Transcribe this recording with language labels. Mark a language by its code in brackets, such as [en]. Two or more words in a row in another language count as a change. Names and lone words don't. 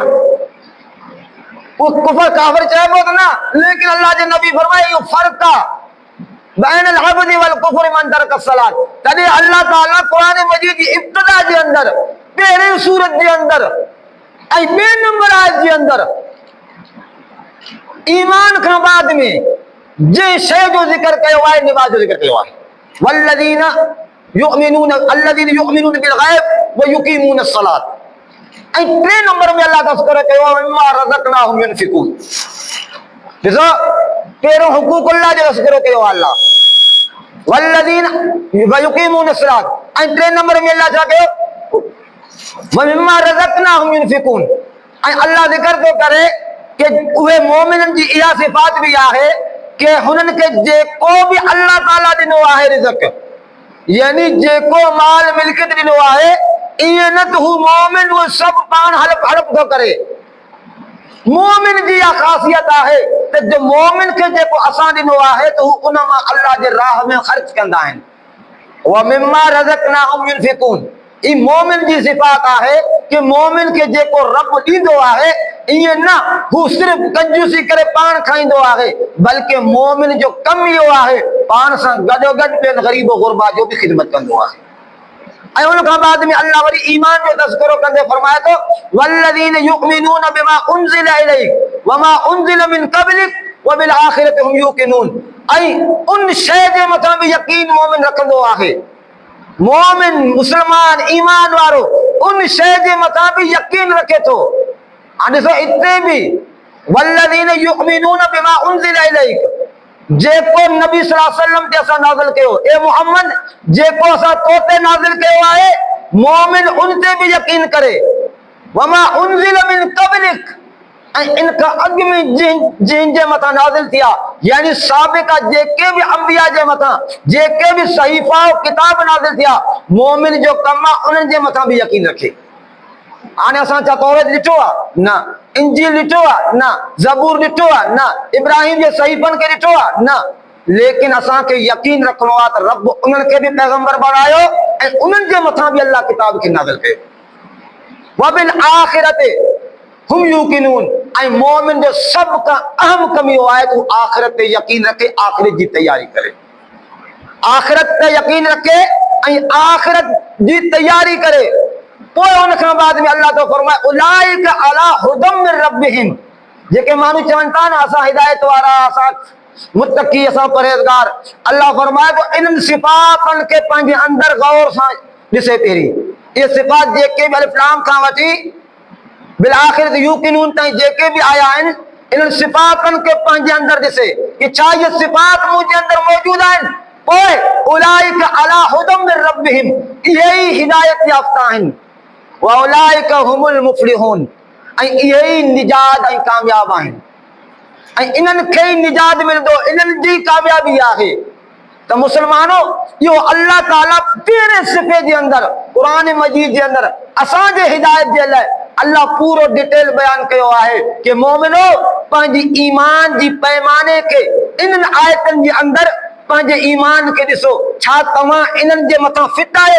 [sd] वो कुफर काफिर चइबो त न, लेकिन अल्लाह जे नबी फरमाए इहो फ़र्क़ु आहे [ar] بين العبد والكفر من ترك الصلاة. [sd] तॾहिं अल्लाह ताला क़ुरान मजीद जी इब्तिदा जे अंदर, पहिरीं सूरत जे अंदर ऐं ॿिए नंबर आयत जे अंदर ईमान खां बाद में जंहिं शइ जो ज़िक्र कयो आहे, नमाज जो ज़िक्र कयो आहे। [ar] والذين يؤمنون الذين يؤمنون بالغيب ويقيمون الصلاة. [sd] ऐं टे नंबर में अल्लाह तज़किरो कयो आहे [ar] مما رزقناهم ينفقون. [sd] ॾिसो पहिरियों हुकूकुल्लाह जो तज़किरो कयो आहे अल्लाह, [ar] والذين ويقيمون الصلاة. [sd] ऐं टे नंबर में अल्लाह छा कयो, [ar] ومما رزقناهم ينفقون. [sd] ऐं अल्लाह ज़िक्र थो करे कि उहे मोमिननि जी इहा सिफ़ात बि आहे कि हुननि खे जेको बि अल्लाह ताला ॾिनो आहे रिज़क़, यानी जेको माल मिल्कियत ॾिनो आहे, ईअं न त हू मोमिन उहो सभु पाण हड़प हड़प थो करे। मोमिन जी इहा ख़ासियत आहे त जो मोमिन खे जेको असां ॾिनो आहे त हू उन मां अल्लाह जे राह में ख़र्च कंदा आहिनि। [ar] ومما رزقناهم ينفقون. [sd] ई मोमिन जी सिफ़ात आहे कि मोमिन खे जेको रब ॾींदो आहे ईअं न हू सिर्फ़ कंजूसी करे पाण खाईंदो आहे, बल्कि मोमिन जो कमु इहो आहे पाण सां गॾोगॾु ॿियनि ग़रीब गुरबा जो बि ख़िदमत कंदो आहे। ऐं उन खां बाद में अल्लाह वरी ईमान जो तज़किरो कंदे फरमाए थो [ar] والذين يؤمنون بما أنزل إليك وما أنزل من قبلك وبالآخرة هم يوقنون. [sd] ऐं उन शइ जे मथां बि यकीन मोमिन रखंदो आहे। मोमिन मुस्लमान ईमान वारो उन शइ जे मथां बि यकीन रखे थो। हाणे ॾिसो हिते बि [ar] والذين يؤمنون بما أنزل إليك, [sd] जेको नबी [ar] صلى الله عليه وسلم [sd] ते असां नाज़िल कयो, ए मोहम्मद जेको असां तो ते नाज़िल कयो आहे, मोमिन उन ते भी यकीन करे। [ar] وما أنزل من قبلك, [sd] इनका अग में जिन जे मथा नाज़िल थिया, यानी साबिका जेके भी अंबिया जे मथा जेके भी सहीफा और किताब नाज़िल थिया, मोमिन जो कम उन जे मथा भी यकीन रखे। आने असां छा तौरात ॾिठो आहे? न। इंजील ॾिठो आहे? न। ज़बूर ॾिठो आहे? न। इब्राहिम जे सहीफ़नि खे ॾिठो आहे? न। लेकिन असांखे यकीन रखणो आहे त रब उन्हनि खे बि पैगंबर बणायो ऐं उन्हनि जे मथां बि अल्लाह किताब खे नाज़िल कयो। [ar] وبالآخرة هم يوقنون, [sd] ऐं मोमिन जो सभ खां अहम कम इहो आहे त हू आखिरत ते यकीन रखे, आखिरत जी तैयारी करे। आखिरत ते यकीन रखे ऐं आखिरत जी तैयारी करे। पोइ उन खां बाद में अल्लाह तो फरमाए [ar] أولئك على هدى من ربهم, [sd] जेके माण्हू चवनि था न असां हिदायत वारा, असां मुत्तकी, असां परहेज़गार, अल्लाह फरमाए तो इन्हनि सिफ़ातनि खे पंहिंजे अंदर गौर सां ॾिसे पहिरीं। इहे सिफ़ात जेके बि अलिफ लाम खां वठी [ar] بالآخرة يوقنون [sd] ताईं जेके भी आया आहिनि, इन्हनि सिफ़ातनि खे पंहिंजे अंदर ॾिसे कि छा इहे सिफ़ात मुंहिंजे अंदर मौजूद आहिनि। پوءِ [ar] أولئك على هدى من ربهم, [sd] इहे ई हिदायत याफ़्ता आहिनि। [ar] وأولئك هم المفلحون, [sd] ऐं इहे ई निजात ऐं कामयाब आहिनि, ऐं इन्हनि खे ई निजात मिलंदो, इन्हनि जी कामयाबी आहे। त मुसलमानो, इहो अल्लाह ताला पहिरें सिफ़े जे अंदर क़ुरान मजीद जे अंदर असांजे हिदायत जे लाइ अल्लाह पूरो डिटेल बयान कयो आहे कि मोमिनो पंहिंजी ईमान जी पैमाने खे इन्हनि आयतनि जे अंदर पंहिंजे ईमान खे ॾिसो, छा तव्हां इन्हनि जे मथां फिट आहियो?